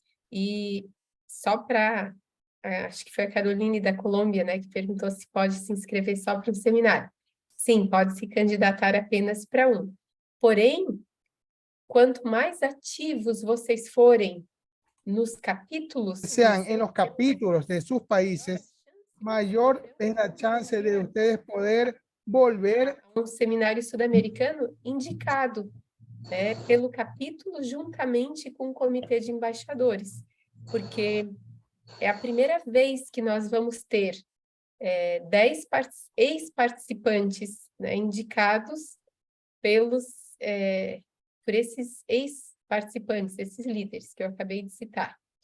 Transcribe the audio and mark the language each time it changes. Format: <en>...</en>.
<pt>E só para, acho que foi a Caroline da Colômbia, né, que perguntou se pode se inscrever só para um seminário. Sim, pode se candidatar apenas para um. Porém, quanto mais ativos vocês forem nos capítulos...</pt> <es>Sean en los capítulos de sus países, mayor es la chance de ustedes poder volver</es> <pt>ao seminário sul-americano indicado pelo capítulo juntamente com o comitê de embaixadores, porque é a primeira vez que nós vamos ter 10 ex-participantes, né, indicados por esses ex-participantes, esses líderes que eu acabei de citar.</pt>